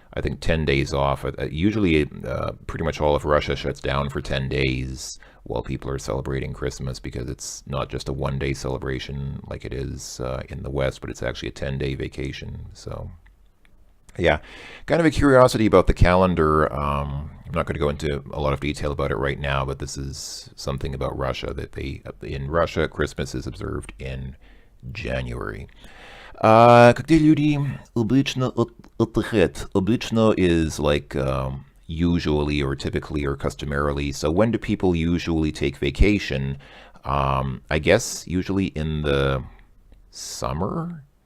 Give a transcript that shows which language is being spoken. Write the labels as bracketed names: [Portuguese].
[English] I think 10 days off. Usually, pretty much all of Russia shuts down for 10 days while people are celebrating Christmas, because it's not just a one-day celebration like it is in the West, but it's actually a 10-day vacation. So, yeah, kind of a curiosity about the calendar. I'm not going to go into a lot of detail about it right now, but this is something about Russia, that in Russia, Christmas is observed in January. [Russian] Когда люди обычно отдыхают? [English] Обычно is like usually or typically or customarily. So when do people usually take vacation? I guess usually in the summer.